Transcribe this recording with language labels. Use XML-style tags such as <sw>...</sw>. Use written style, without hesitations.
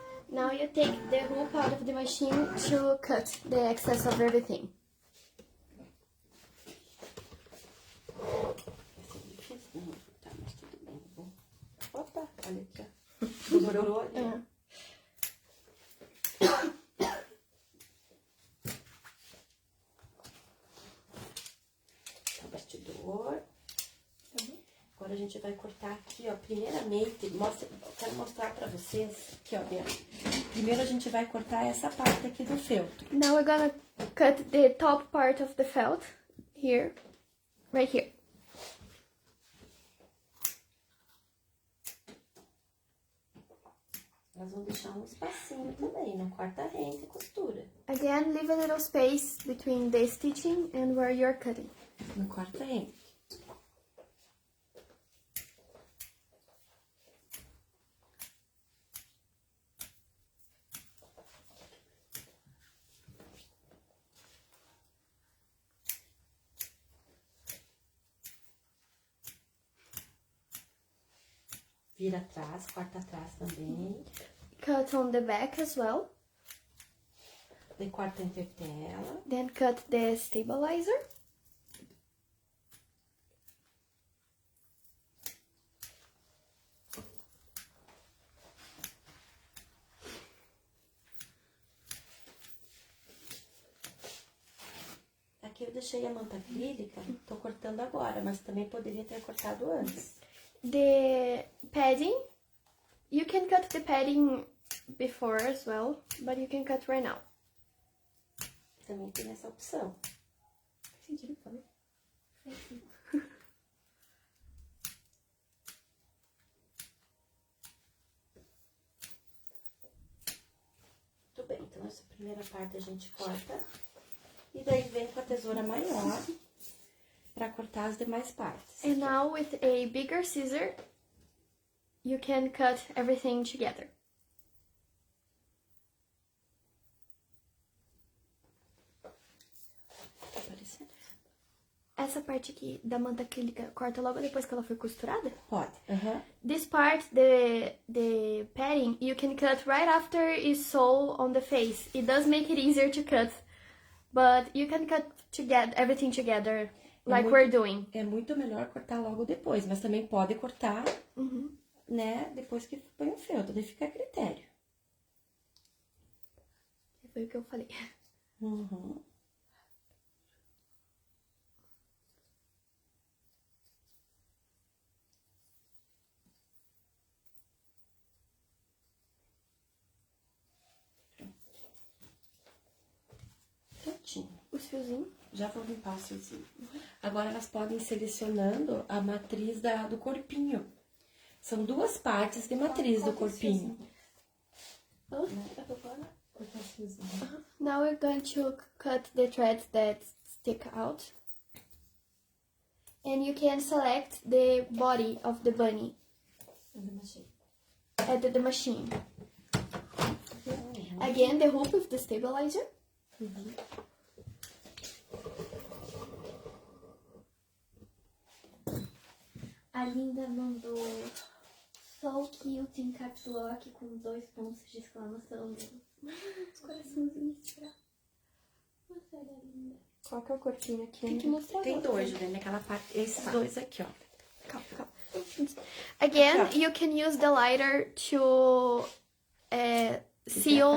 <en>Now you take the hoop out of the machine to cut the excess of everything.</en> <pt>Vai ser difícil, tá, mas tudo bem. Opa, olha aqui, ó. Dobrou ali. Tá, bastidor. Agora a gente vai cortar aqui, ó. Primeiramente, eu quero mostrar pra vocês aqui, ó, Bia. Primeiro a gente vai cortar essa parte aqui do feltro.</pt> <en>Now we're gonna cut the top part of the felt here, right here.</en> <pt>Nós vamos deixar um espacinho também, não corta rente e costura.</pt> <en>Again, leave a little space between the stitching and where you're cutting.</en> <pt>Não corta rente. Vira atrás, corta atrás também.</pt> <en>Cut on the back as well.</en> <pt>Daí corta a entretela.</pt> <en>Then cut the stabilizer.</en> <pt>Aqui eu deixei a manta acrílica, tô cortando agora, mas também poderia ter cortado antes.</pt> <en>The padding, you can cut the padding before as well, but you can cut right now.</en> <pt>Também tem essa opção. Faz sentido, falei. Muito bem, então essa primeira parte a gente corta. E daí vem com a tesoura maior para cortar as demais partes.</pt> <en>And now with a bigger scissor, you can cut everything together.</en> <pt>Tá aparecendo? Essa parte aqui da manta acrílica corta logo depois que ela foi costurada? Pode.</pt> <en>This part, the padding, you can cut right after it's sewn on the face. It does make it easier to cut, but you can cut everything together like we're doing.</en> <pt>É muito melhor cortar logo depois, mas também pode cortar, né, depois que põe o feltro, daí fica a critério. Foi o que eu falei. Uhum. Prontinho. Os fiozinhos. Já vou limpar os fiozinhos. Agora elas podem ir selecionando a matriz do corpinho. São duas partes de matriz do corpinho. Cortar os fiozinhos.</pt> <en>Now we're going to cut the threads that stick out. And you can select the body of the bunny at the machine. Again, the hoop with the stabilizer.</en> <pt>A Linda mandou só o quilt em caps lock com 2 pontos de exclamação. Os coraçãozinhos pra mostrar a Linda. Qual que é o corpinho aqui? Tem que mostrar. Tem dois, Juliana, aquela parte, esses dois aqui, ó. Calma, calma.</pt> <en>Again, you can use the lighter to seal</en>